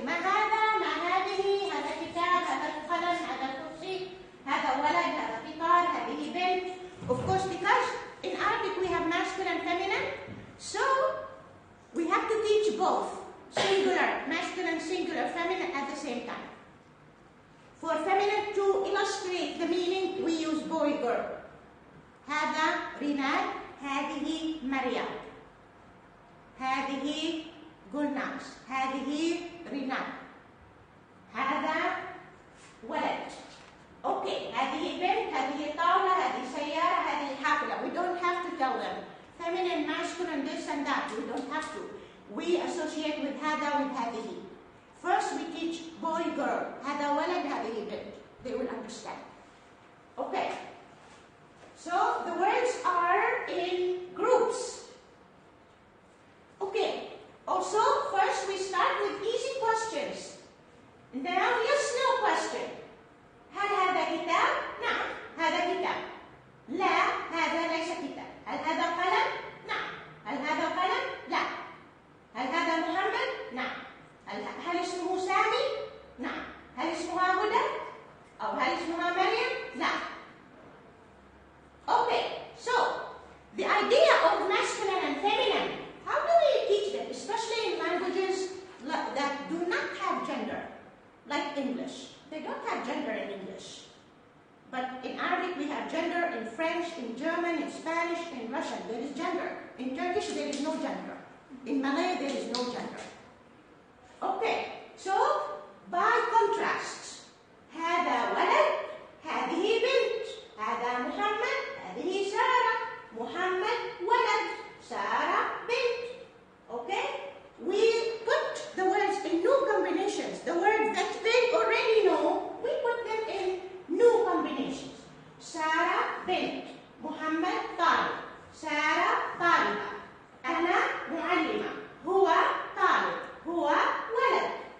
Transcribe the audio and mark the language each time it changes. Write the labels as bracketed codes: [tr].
[ar] ما هذا؟ ما هذه؟ هذا كتاب، هذا قلم، هذا كرسي، هذا ولد، هذا قطار، هذه بنت. [en] Of course, because in Arabic we have masculine and feminine, so we have to teach both singular, masculine, singular, feminine at the same time. For feminine, to illustrate the meaning, we use boy, girl. [ar] هذا ريناد، هذه مريم. هذه جولناس، هذه ريناد. هذا ولد. Okay, هذه بنت، هذه طاولة، هذه سيارة، هذه حافلة. [en] We don't have to tell them feminine, masculine, this and that. We don't have to. We associate with هذا with هذه. First we teach boy, girl. [ar] هذا ولد, هذه بنت. [en] They will understand. Okay. So the words are in groups. Okay. Also, first we start with easy questions. Now, yes, no question. [ar] هل هذا كتاب؟ نعم، هذا كتاب. لا، هذا ليس كتاب. هل هذا قلم؟ نعم. هل هذا قلم؟ لا. هل هذا محمد؟ نعم. هل اسمه سامي؟ نعم. هل اسمها هدى؟ أو هل اسمها مريم؟ لا. [en] Okay, so the idea of masculine and feminine, how do we teach them, especially in languages that do not have gender, like English? They don't have gender in English. But in Arabic we have gender, in French, in German, in Spanish, in Russian, there is gender. In Turkish there is no gender. In Malay there is no gender. [ar] Okay, [en] so by contrast, [ar] هذا ولد, هذه بنت, هذا محمد, هذه سارة, محمد ولد, سارة بنت. [en] Okay? We put the words in new combinations. The words that they already know, we put them in new combinations. [ar] سارة بنت, محمد طالب, سارة طالبة, أنا معلمة, هو طالب, هو ولد.